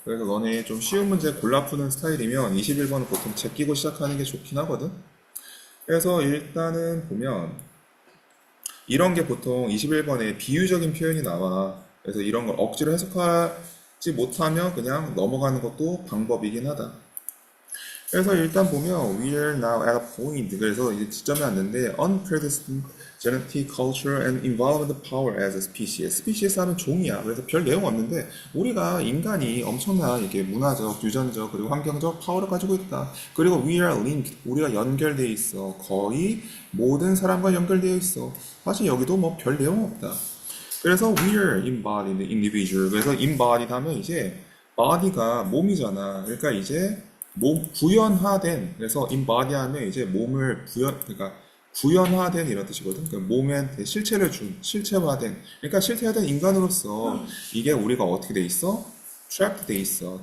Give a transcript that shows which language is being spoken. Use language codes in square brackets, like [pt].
[ko] 그래서 너네 좀 쉬운 문제 골라 푸는 스타일이면 21번은 보통 제끼고 시작하는 게 좋긴 하거든. 그래서 일단은 보면 이런 게 보통 21번에 비유적인 표현이 나와. 그래서 이런 걸 억지로 해석하지 못하면 그냥 넘어가는 것도 방법이긴 하다. 그래서 일단 보면 [en] we are now at a point. [ko] 그래서 이제 지점이 왔는데 [en] unprecedented genetic culture and involved power as a species. [ko] species 하면 종이야. 그래서 별 내용 없는데 우리가 인간이 엄청난 이게 문화적, 유전적 그리고 환경적 파워를 가지고 있다. [en] 그리고 we are linked. [ko] 우리가 연결돼 있어. 거의 모든 사람과 연결되어 있어. 사실 여기도 뭐 별 내용 없다. 그래서 [en] we are embodied individual. [ko] 그래서 embodied 하면 이제 body가 몸이잖아. 그러니까 이제 몸 구현화된, 그래서 embody 하면 이제 몸을 그러니까 구현화된 이런 뜻이거든. 그러니까 몸한테 실체를 준, 실체화된. 그러니까 실체화된 인간으로서 이게 우리가 어떻게 돼 있어? trapped 돼 있어.